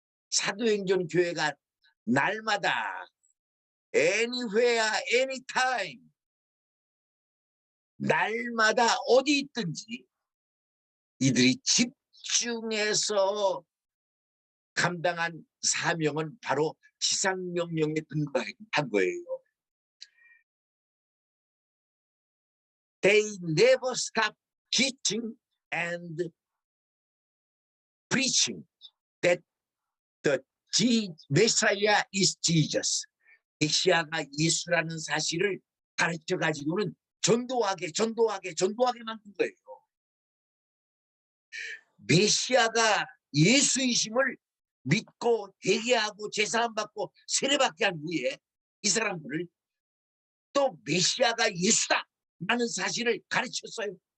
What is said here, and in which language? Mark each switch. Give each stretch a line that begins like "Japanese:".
Korean: 사도행전 교회가 날마다
English: anywhere, anytime,
Korean: 날마다 어디 있든지 이들이 집중해서 감당한 사명은 바로 지상명령에 근거한 거예요.
English: They never stop teaching and preaching that the Messiah is Jesus.
Korean: 메시아가 예수라는 사실을 가르쳐 가지고는 전도하게 만든 거예요. 메시아가 예수이심을 믿고 회개하고 제사함 받고 세례받게 한 후에 이 사람들을 또 메시아가 예수다라는 사실을 가르쳤어요.